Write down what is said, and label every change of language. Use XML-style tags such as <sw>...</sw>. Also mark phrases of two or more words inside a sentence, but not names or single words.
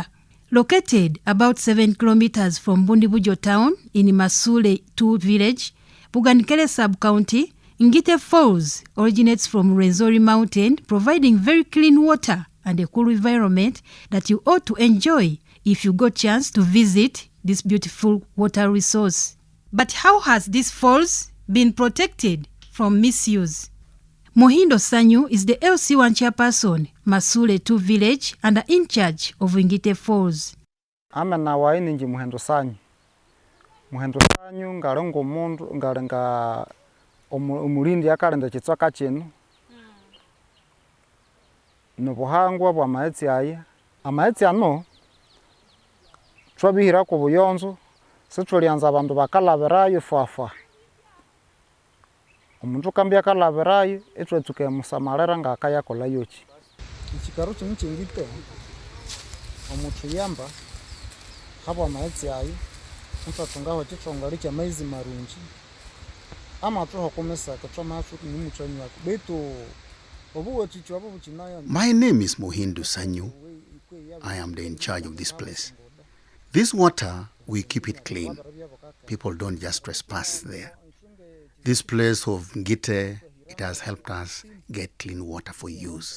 <en>Located about 7 kilometers from Bundibugyo town in Masule 2 village, Bugankele sub-county, Ngitte Falls originates from Rwenzori mountain, providing very clean water and a cool environment that you ought to enjoy if you got chance to visit this beautiful water resource. But how has this falls been protected from misuse? Muhindo Sanyu is the LC1 chairperson, Masule 2 village, and in charge of Ngitte Falls.</en> <koo>Amena waini nji Muhindo Sanyu. Muhindo Sanyu ngarongo mundu ngarenga umulindi yakalenda chitswaka chino. Nubuhangwa bwa maetsi aya. Amaetsi ano twabihira ku buyonzo situlyanza abandu bakalabirayo fafa. Omuntu kambya kalabirayo etwetsuke musamalera ngakaya kola yochi. Ikikaro kino Ngitte omuntu yamba haba maetsi ayo mutatungaho chichonga licha maizi marunji.</koo> <en>My name is Muhindo Sanyu. I am the in charge of this place. This water, we keep it clean. People don't just trespass there. This place of Ngitte, it has helped us get clean water for use.</en>